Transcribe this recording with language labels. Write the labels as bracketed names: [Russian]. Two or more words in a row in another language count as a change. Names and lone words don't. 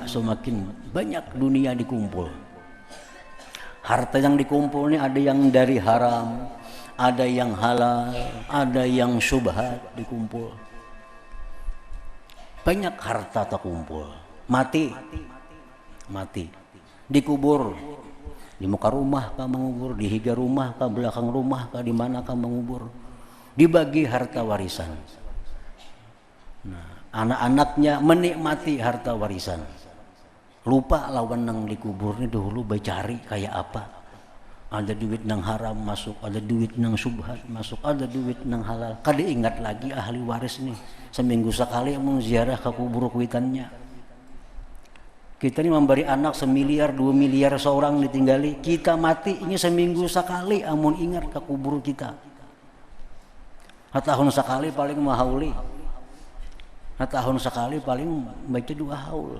[Indonesian] Semakin banyak dunia dikumpul, harta yang dikumpul ini ada yang dari haram, ada yang halal, ada yang syubhat dikumpul. Banyak harta terkumpul, mati, dikubur, di muka rumah kah mengubur, di higa rumah kah, belakang rumah kah, di mana kah mengubur, dibagi harta warisan. [Banjar] Nah, anak-anaknya menikmati harta warisan, lupa lawan nang dikubur ini dahulu bacari kayak apa. Ada duit nang haram masuk, ada duit nang subhat masuk, ada duit nang halal. Kada ingat lagi ahli waris nih, seminggu sekali mau ziarah ke kubur kuitannya. [Indonesian] Kita ini memberi anak 1 miliar 2 miliar seorang ditinggali, kita mati ini seminggu sekali amun ingat ke kubur kita. [Banjar] Tahun sekali paling mahauli, tahun sekali paling baca 2 haul.